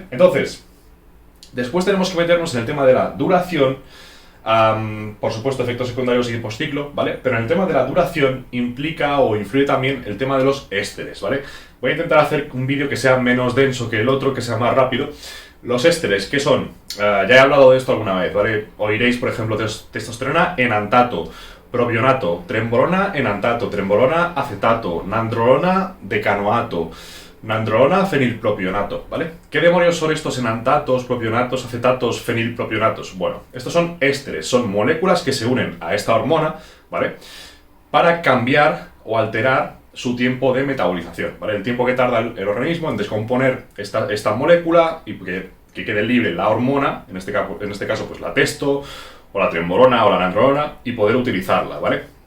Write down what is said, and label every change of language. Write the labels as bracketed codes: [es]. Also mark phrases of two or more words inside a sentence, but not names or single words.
[es] Entonces, después tenemos que meternos en el tema de la duración, por supuesto efectos secundarios y postciclo, ¿vale? Pero en el tema de la duración implica o influye también el tema de los ésteres, ¿vale? Voy a intentar hacer un vídeo que sea menos denso que el otro, que sea más rápido. Los ésteres, ¿qué son? Ya he hablado de esto alguna vez, ¿vale? Oiréis, por ejemplo, testosterona enantato, propionato, trembolona enantato, trembolona acetato, nandrolona decanoato, nandrolona fenilpropionato, ¿vale? ¿Qué demonios son estos enantatos, propionatos, acetatos, fenilpropionatos? Bueno, estos son ésteres, son moléculas que se unen a esta hormona, ¿vale? Para cambiar o alterar su tiempo de metabolización, ¿vale? El tiempo que tarda el organismo en descomponer esta molécula y que quede libre la hormona, en este caso pues la testo, o la trembolona o la nandrolona, y poder utilizarla, ¿vale?